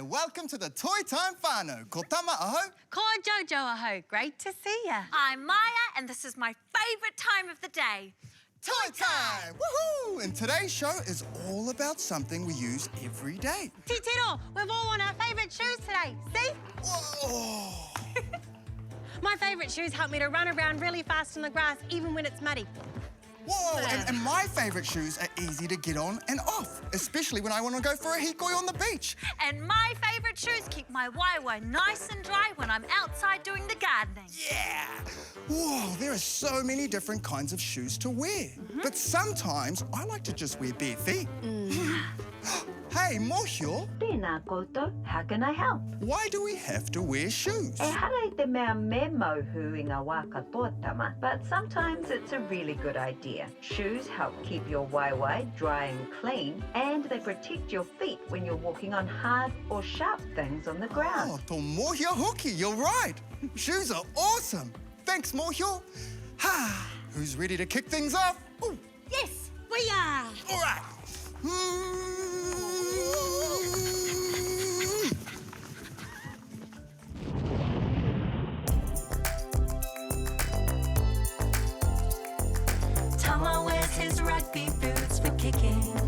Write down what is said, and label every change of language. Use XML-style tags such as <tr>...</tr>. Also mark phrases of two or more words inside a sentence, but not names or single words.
<en>Welcome to the Toy Time whānau.</en> <mi>Ko tama aho. Ko Jojo aho.</mi> <en>Great to see ya. I'm Maya, and this is my favourite time of the day. Toy Time! Woohoo! And today's show is all about something we use every day. Titiro, we've all worn our favourite shoes today. See? Whoa! My favourite shoes help me to run around really fast in the grass, even when it's muddy. Whoa! And my favourite shoes are easy to get on and off, especially when I want to go for a hikoi on the beach. And my favourite shoes keep my waiwai nice and dry when I'm outside doing the gardening. Yeah! Whoa, there are so many different kinds of shoes to wear. But sometimes I like to just wear bare feet. Hey, Mohio.</en> <mi>Tēnā koutou,</mi> <en>how can I help? Why do we have to wear shoes?</en> <mi>E hara te mea me mohu I ngā wā katoa tama,</mi> <en>but sometimes it's a really good idea. Shoes help keep your waiwai dry and clean, and they protect your feet when you're walking on hard or sharp things on the ground.</en> <mi>Oh, tō Mohio hoki,</mi> <en>you're right. Shoes are awesome. Thanks, Mohio. Who's ready to kick things off? Ooh. Yes, we are. All right. Tama wears his rugby boots for kicking.</en>